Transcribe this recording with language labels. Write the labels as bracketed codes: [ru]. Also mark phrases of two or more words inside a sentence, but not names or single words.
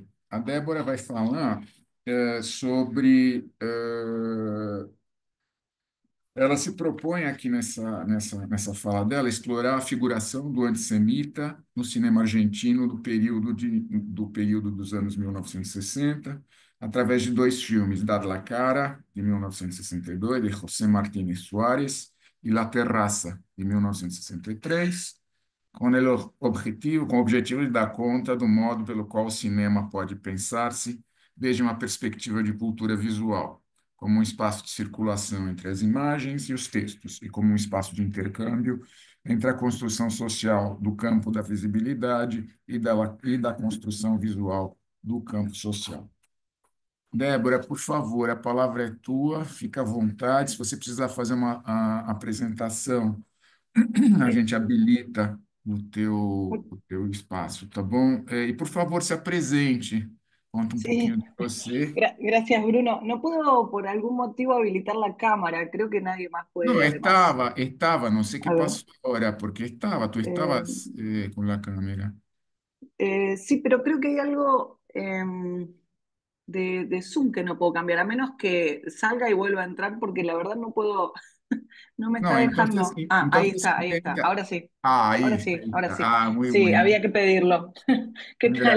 [pt] A Débora vai falar sobre ela se propõe aqui nessa fala dela explorar a figuração do antissemita no cinema argentino do período dos anos 1960, através de dois filmes, Dad la Cara, de 1962, de José Martínez Suárez, e La Terraza, de 1963, com o objetivo de dar conta do modo pelo qual o cinema pode pensar-se desde uma perspectiva de cultura visual, como um espaço de circulação entre as imagens e os textos, e como um espaço de intercâmbio entre a construção social do campo da visibilidade e da construção visual do campo social. Débora, por favor, a palavra é tua, fica à vontade. Se você precisar fazer uma apresentação, a É. gente habilita o teu espaço, tá bom? E, por favor, se apresente, conta um pouquinho [es] Sí, [pt] de você. [es] gracias Bruno. No puedo por algún motivo habilitar la cámara, creo que nadie más [pt] Não, [es] puede además. [pt] estava, não sei o que [es] A ver, [pt] passou agora, [es] porque tú eh, estabas [pt] com a câmera. [es] sí, pero creo que hay algo de Zoom que no puedo cambiar, a menos que salga y vuelva a entrar, porque la verdad no puedo, no me está [pt] Não, [es] dejando. Ah, entonces, ahí está, ahora sí, ahí, ahí ahora está. sí. Muy Sí, había bien. que pedirlo. ¿Qué tal?